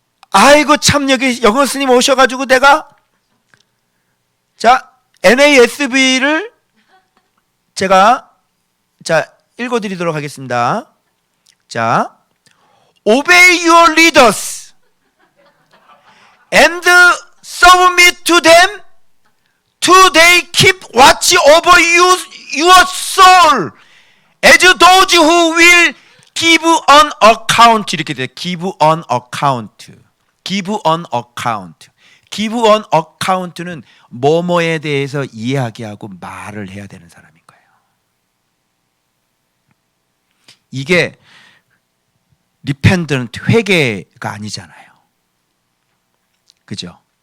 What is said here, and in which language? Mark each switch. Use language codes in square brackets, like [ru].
[ko] 아이고 참 여기 영어 스님 오셔가지고 내가 NASB를 제가 읽어드리도록 하겠습니다. [en] Obey your leaders and submit to them till they keep watch over your soul as those who will give an account. [ko] 이렇게 돼요. [en] give an account. give an account. give an account [ko] 는 뭐뭐에 대해서 이야기하고 말을 해야 되는 사람인 거예요. 이게 리펜던트 회개가 아니잖아요. 그죠?